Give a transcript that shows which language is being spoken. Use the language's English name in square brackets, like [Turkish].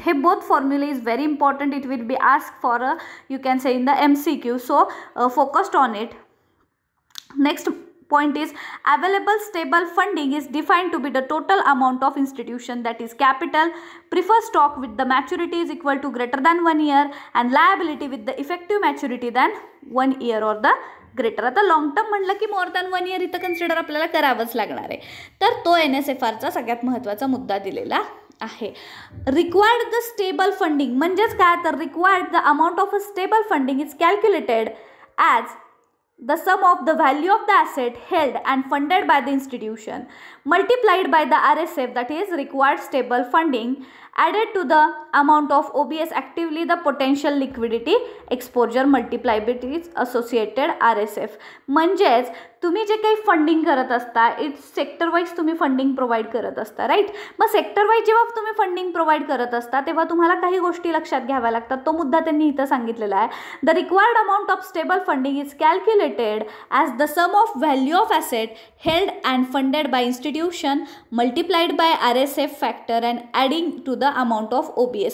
[English] Hey, both formula is very important. It will be asked for you can say in the MCQ, so focused on it. Next point is available stable funding is defined to be the total amount of institution, that is capital, preferred stock with the maturity is equal to greater than 1 year and liability with the effective maturity than 1 year or the greater. [Marathi] आता long term म्हटलं की more than 1 year इथं consider आपल्याला करावंच लागणार आहे. तर तो NSFRचा सगळ्यात महत्त्वाचा मुद्दा दिलेला आहे. [English] required the stable funding [Marathi] म्हणजेच काय, तर [English] Required the amount of a stable funding is calculated as the sum of the value of the asset held and funded by the institution multiplied by the RSF, that is required stable funding, added to the amount of OBS actively the potential liquidity exposure multiplied by its associated RSF. [Marathi] म्हणजेच तुम्ही जे काही funding करत असता it's sector wise तुम्ही funding provide करत असता, right. मग सेक्टर वाईज जेव्हा तुम्ही फंडिंग प्रोव्हाइड करत असता तेव्हा तुम्हाला काही गोष्टी लक्षात घ्याव्या लागतात. तो मुद्दा त्यांनी इथं सांगितलेला आहे. [English] The required amount of stable funding is calculated as the sum of value of asset held and funded by institution multiplied by RSF factor and adding to the amount of OBS.